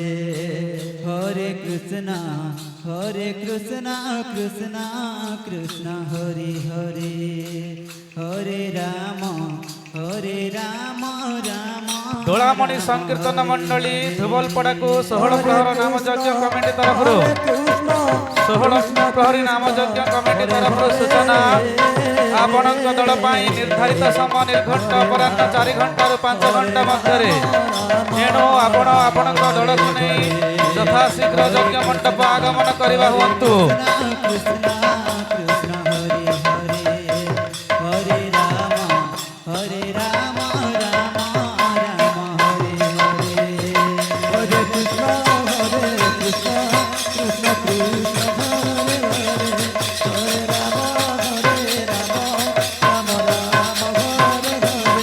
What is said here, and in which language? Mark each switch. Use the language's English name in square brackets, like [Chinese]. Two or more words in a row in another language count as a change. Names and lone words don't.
[Sanskrit] হরে কৃষ্ণ কৃষ্ণ কৃষ্ণ হরে হরে হরে রাম রাম [Odia] ଡୋଲାମଣି ସଂକୀର୍ତ୍ତନ ମଣ୍ଡଳୀ ধুবলপଡ଼ାକୁ 16 ପ୍ରହର ନାମଯଜ୍ଞ କମିଟି ତରଫରୁ 16 ପ୍ରହରୀ ନାମଯଜ୍ଞ କମିଟି ତରଫରୁ ସୂଚନା ଆପଣଙ୍କ ଦଳ ପାଇଁ ନିର୍ଦ୍ଧାରିତ ସମୟ ନିର୍ଘଣ୍ଟ ଅପରାହ୍ନ 4 ଘଣ୍ଟାରୁ 5 ଘଣ୍ଟା ମଧ୍ୟରେ ଏଣୁ ଆପଣ ଆପଣଙ୍କ ଦଳକୁ ନେଇ ଯଥାଶୀଘ୍ର ଯଜ୍ଞ ମଣ୍ଡପ ଆଗମନ କରିବା ହୁଅନ୍ତୁ। [Sanskrit] কৃষ্ণ কৃষ্ণ হরে হরে হরে রাম রাম রাম হরে হরে হরে কৃষ্ণ কৃষ্ণ কৃষ্ণ হরে হরে হরে রাম রাম রাম হরে হরে